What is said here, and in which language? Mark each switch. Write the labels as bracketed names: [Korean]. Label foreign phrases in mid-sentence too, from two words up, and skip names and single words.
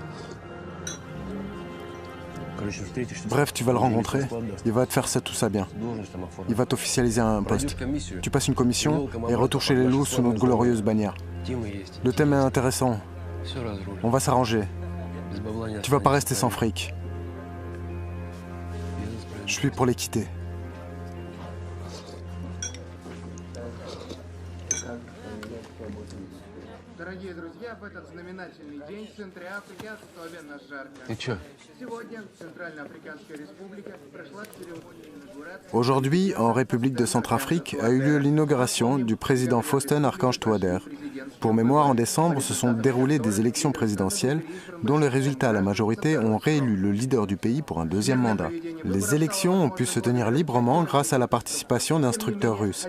[French] Bref, tu vas le rencontrer, il va te faire tout ça bien. Il va t'officialiser un poste. Tu passes une commission et retour chez les loups sous notre glorieuse bannière. Le thème est intéressant. On va s'arranger. Tu vas pas rester sans fric. Je suis pour les quitter. [Russian] Дорогие друзья, в этот знаменательный день в центре Африки особенно жарко. Ты чё? Сегодня Центральноафриканская республика прошла церемонию инаугурации. [French] Aujourd'hui, en République de Centrafrique, a eu lieu l'inauguration du président Faustin Archange Touadéra. Pour mémoire, en décembre, se sont déroulées des élections présidentielles dont les résultats à la majorité ont réélu le leader du pays pour un deuxième mandat. Les élections ont pu se tenir librement grâce à la participation d'instructeurs russes.